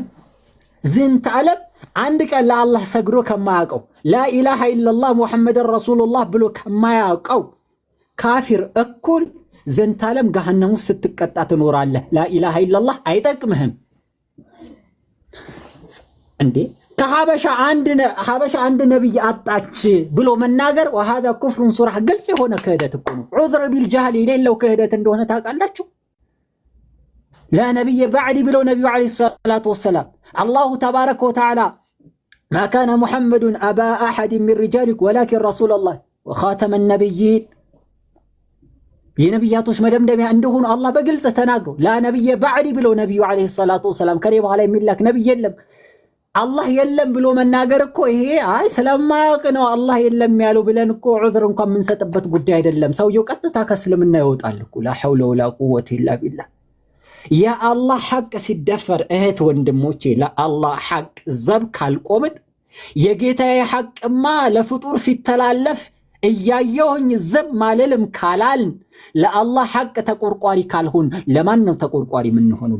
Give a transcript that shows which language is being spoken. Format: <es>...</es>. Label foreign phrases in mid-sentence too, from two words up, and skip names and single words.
<am>ዝንተ ዓለም አንድ ቀን ለአላህ ሰግዶ ከማያውቀው</am> <ar>لا إله إلا الله محمد رسول الله</ar> <am>ብሎ ከማያውቀው ካፊር እኩል ዝንተ ዓለም ገሃነም ውስጥ ስትቀጣ ትኖራለህ።</am> <ar>لا إله إلا الله</ar> <am>አይጠቅምህም እንዴ? ከሀበሻ አንድ ነብይ አጣች ብሎ መናገር</am> <ar>وهذا كفر صراح</ar> <am>ግልጽ የሆነ ክህደት እኮ ነው።</am> <ar>عذر بالجهل</ar> <am>የሌለው ክህደት እንደሆነ ታውቃላችሁ።</am> <ar>لا نبي بعدي بلو نبي عليه الصلاة والسلام الله تبارك وتعالى ما كان محمد أبا أحد من رجالك ولكن رسول الله وخاتم النبيين</ar> <am>የነብያቶች መደምደሚያ እንደሆኑ አላህ በግልጽ ተናግሮ</am> <ar>لا نبي بعدي بلو نبي عليه الصلاة والسلام</ar> <am>ከኔ በኋላ የሚላክ ነብይ የለም አላህ የለም ብሎ መናገር እኮ ይሄ አይ ስለማያውቅ ነው አላህ የለም ያለው ብለን እኮ ዑዝር እንኳን የምንሰጥበት ጉዳይ አይደለም። ሰውየው ቀጥታ ከእስልምና ይወጣል እኮ</am> <ar>لا حول ولا قوة إلا بالله።</ar> <am>የአላህ ሐቅ ሲደፈር እህት ወንድሞቼ ለአላህ ሐቅ ዘብ ካልቆምን የጌታዬ ሐቅማ ለፍጡር ሲተላለፍ እያየሁኝ ዝም ማለልም ካላልን ለአላህ ሐቅ ተቆርቋሪ ካልሆን ለማን ነው ተቆርቋሪ የምንሆነው?</am>